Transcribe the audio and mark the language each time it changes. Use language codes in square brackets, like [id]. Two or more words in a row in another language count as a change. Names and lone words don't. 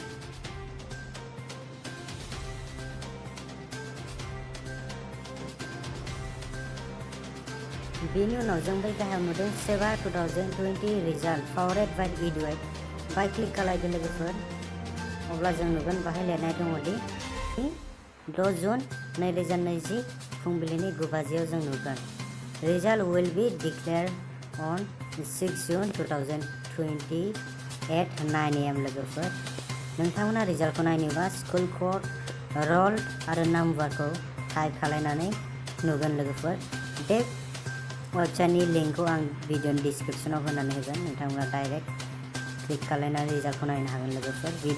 [brx] बेनि उनाव जों बै गाहायाव नुदों सेबा 2020 रिजाल्ट पावारेड बाय इडुएट। बाय क्लिक खालामदो लोगोफोर। अब्ला जों नुगोन बाहाय लिरनाय दङ दि 6 जुन 2020 फुंबिलिनि 9 बाजियाव जों नुगोन। [en] Result will be declared on 6 June 2020 at 9 AM लोगोफोर। [brx] नोंथांमोना रिजाल्टखौ नायनोबा स्कुल कोड, रोल आरो नाम्बारखौ टाइप खालामनानै नुगोन लोगोफोर। बे वेबसाइटनि लिंकखौ आं भिडिअनि डिसक्रिप्शनाव होनानै होगोन। नोंथांमोना डाइरेक्ट क्लिक खालामनानै रिजाल्टखौ नायनो हागोन लोगोफोर।